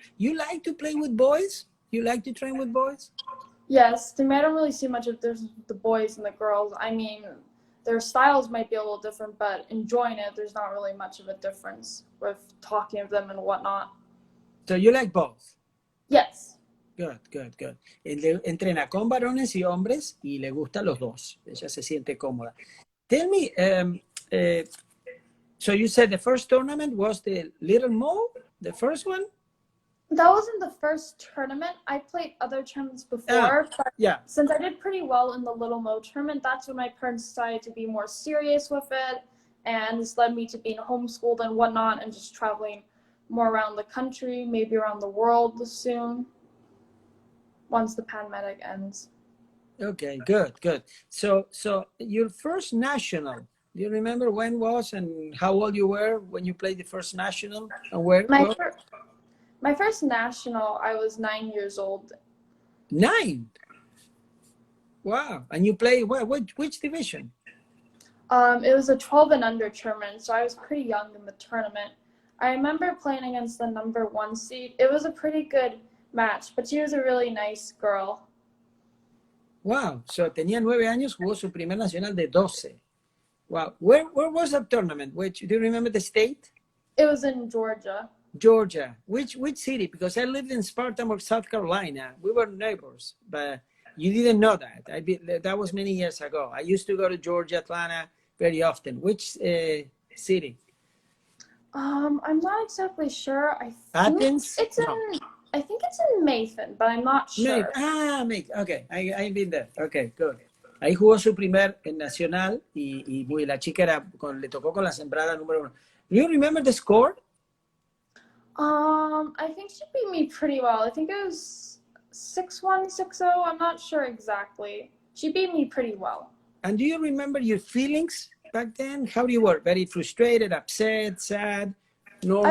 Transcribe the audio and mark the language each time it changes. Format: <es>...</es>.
<en>You like to play with boys? You like to train with boys? Yes, to me, I don't really see much of difference with the boys and the girls. I mean, their styles might be a little different, but enjoying it, there's not really much of a difference with talking to them and whatnot. So you like both? Yes. Good.</en> <es>Entrena con varones y hombres y le gusta los dos. Ella se siente cómoda.</es> <en>Tell me, so you said the first tournament was the Little Mo, the first one? That wasn't the first tournament. I played other tournaments before, but yeah. Since I did pretty well in the Little Mo tournament, that's when my parents decided to be more serious with it, and this led me to being homeschooled and whatnot, and just traveling more around the country, maybe around the world soon, once the pandemic ends. Okay, good. So your first national, do you remember when was and how old you were when you played the first national and where? My first national, I was 9 years old. 9? Wow. And you play which division? It was a 12 and under tournament, so I was pretty young in the tournament. I remember playing against the number 1 seed. It was a pretty good match, but she was a really nice girl.</en> <es>Wow, so tenía 9 años, jugó su primer nacional de 12.</es> <en>Wow, where was that tournament? Which, do you remember the state? It was in Georgia. Georgia. Which city? Because I lived in Spartanburg, South Carolina. We were neighbors, but you didn't know that. That was many years ago. I used to go to Georgia, Atlanta very often. Which city? I'm not exactly sure. Athens? I think it's in Mathan, but I'm not sure. Mathan. Okay, I've been there. Okay, good.</en> <es>Ahí jugó su primer nacional y la chica le tocó con la sembrada número 1.</es> <en>Do you remember the score? I think she beat me pretty well. I think it was 6-1, 6-0. I'm not sure exactly. She beat me pretty well. And do you remember your feelings back then? How you were? Very frustrated, upset, sad, normal?</en>